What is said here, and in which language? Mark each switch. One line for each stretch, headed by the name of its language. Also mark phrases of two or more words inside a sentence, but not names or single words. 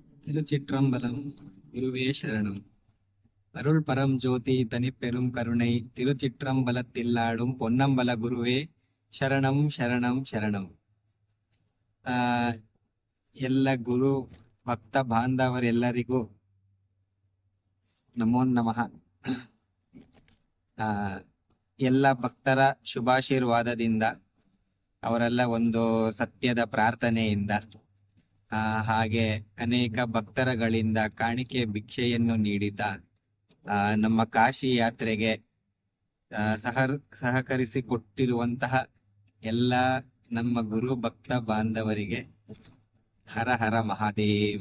Tamil: திருச்சிற்றம்பலம். குருவே சரணம். அருள் பரம் ஜோதி தனிப்பெரும் கருணை திருச்சிற்றம்பலத்தில்லாடும் பொன்னம்பல குருவே
Kannada: ಶರಣಂ ಶರಣಂ ಶರಣಂ. ಎಲ್ಲ ಗುರು ಭಕ್ತ ಬಾಂಧವರೆಲ್ಲರಿಗೂ ನಮೋ ನಮಃ. ಎಲ್ಲ ಭಕ್ತರ ಶುಭಾಶೀರ್ವಾದದಿಂದ, ಅವರೆಲ್ಲ ಒಂದು ಸತ್ಯದ ಪ್ರಾರ್ಥನೆಯಿಂದ, ಹಾಗೆ ಅನೇಕ ಭಕ್ತರಗಳಿಂದ ಕಾಣಿಕೆ ಭಿಕ್ಷೆಯನ್ನು ನೀಡಿದ ನಮ್ಮ ಕಾಶಿ ಯಾತ್ರೆಗೆ ಸಹಕರಿಸಿಕೊಟ್ಟಿರುವಂತಹ ಎಲ್ಲ ನಮ್ಮ ಗುರು ಭಕ್ತ ಬಾಂಧವರಿಗೆ ಹರ ಹರ ಮಹಾದೇವ್.